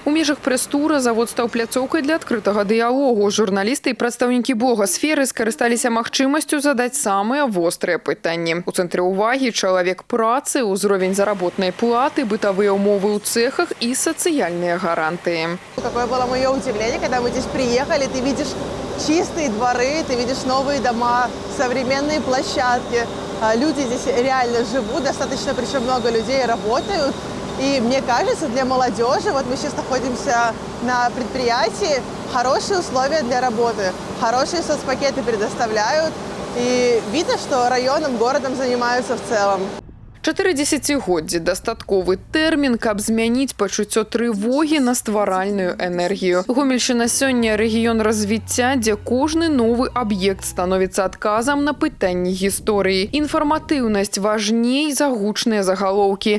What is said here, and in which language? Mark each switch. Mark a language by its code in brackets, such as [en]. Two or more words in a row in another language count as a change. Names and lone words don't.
[be] У межах прэс-тура завод стаў пляцоўкай для адкрытага дыялогу. Журналісты і прадстаўнікі блогасферы скарысталіся магчымасцю задаць самыя вострыя пытанні. У цэнтры ўвагі чалавек працы, узровень заработнай платы, бытавыя ўмовы ў цэхах і сацыяльныя гарантыі. [ru] Какое было мое удивление, когда мы здесь приехали, ты видишь чистые дворы, ты видишь новые дома, современные площадки. Люди здесь реально живут, достаточно, причем много людей работают. И мне кажется, для молодежи, вот мы сейчас находимся на предприятии, хорошие условия для работы, хорошие соцпакеты предоставляют. И видно, что районом, городом занимаются в целом. [be] 4 дзесяцігоддзі – дастатковы тэрмін, каб змяніць пачуццё трывогі на стваральную энергію. Гомельшчына сёння рэгіён развіцця, дзе кожны новы аб'ект становіцца адказам на пытанні гісторыі. Інфарматыўнасць важней за гучныя загалоўкі.